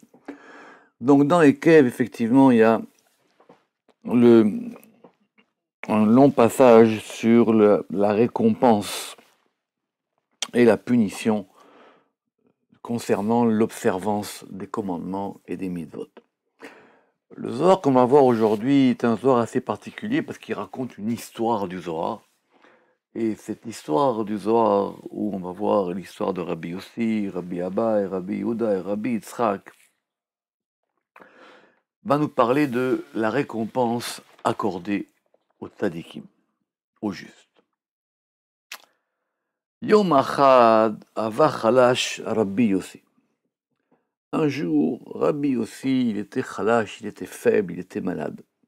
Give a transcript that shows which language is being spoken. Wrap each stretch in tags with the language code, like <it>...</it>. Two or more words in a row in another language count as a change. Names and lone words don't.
<fr>Donc dans Aikev, effectivement, il y a un long passage sur la récompense et la punition concernant l'observance des commandements et des mitzvot. Le Zohar qu'on va voir aujourd'hui est un Zohar assez particulier parce qu'il raconte une histoire du Zohar. Et cette histoire du Zohar, où on va voir l'histoire de Rabbi Yossi, Rabbi Abba, et Rabbi Yehuda et Rabbi Yitzhak, va nous parler de la récompense accordée aux tzadikim, aux justes.</fr> <he>יום אחד הוה חלש רבי יוסי.</he> <fr>Un jour, Rabbi Yossi, il était chalash, il était faible, il était malade.</fr>